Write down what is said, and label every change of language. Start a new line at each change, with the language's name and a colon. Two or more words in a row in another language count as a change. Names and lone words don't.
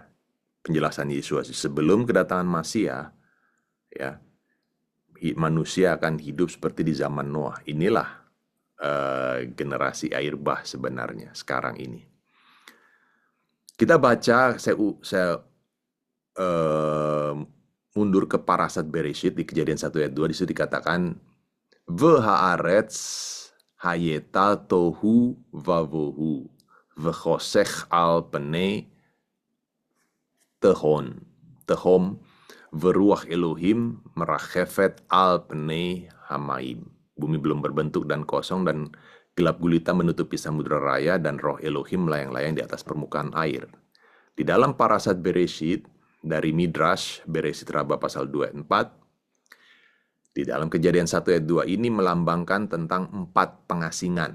Indonesian: Penjelasan Yesus sebelum kedatangan Masia, ya, manusia akan hidup seperti di zaman Noah. Inilah generasi air bah sebenarnya sekarang ini. Kita baca, saya mundur ke Parashat Bereshit di Kejadian 1 ayat 2, di situ dikatakan
Hebrew: והארץ היתה תהו ובהו וחשך על פני תהום ורוח אלהים מרחפת על פני המים.
Indonesian: Bumi belum berbentuk dan kosong, dan gelap gulita menutupi samudra raya, dan roh Elohim melayang-layang di atas permukaan air. Di dalam Parashat Bereshit, dari Midrash Bereshit Rabbah pasal 2 ayat 4, di dalam Kejadian 1 ayat 2 ini melambangkan tentang 4 pengasingan.